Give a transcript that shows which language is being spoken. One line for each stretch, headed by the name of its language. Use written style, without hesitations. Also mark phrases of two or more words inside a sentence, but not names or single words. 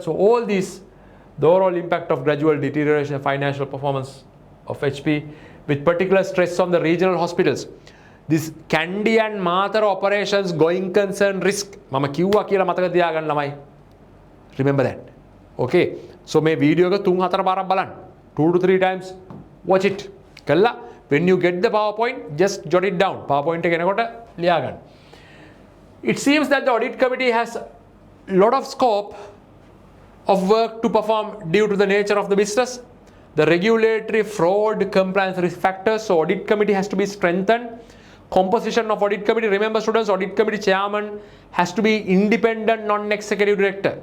English: So all these, the overall impact of gradual deterioration of financial performance of HP with particular stress on the regional hospitals. This Kandy and Mathura operations going concern risk.
Sinhala: මම කිව්වා කියලා මතක තියාගන්න ළමයි.
English: Remember that. Okay. So
Sinhala: මේ video එක 3-4 පාරක් බලන්න.
English: 2 to 3 times watch it. කළා when you get the PowerPoint, just jot it down.
Sinhala: PowerPoint එක එනකොට ලියා ගන්න.
English: It seems that the audit committee has a lot of scope of work to perform due to the nature of the business, the regulatory, fraud, compliance risk factors. So audit committee has to be strengthened. Composition of audit committee. Remember students, audit committee chairman has to be independent non-executive director.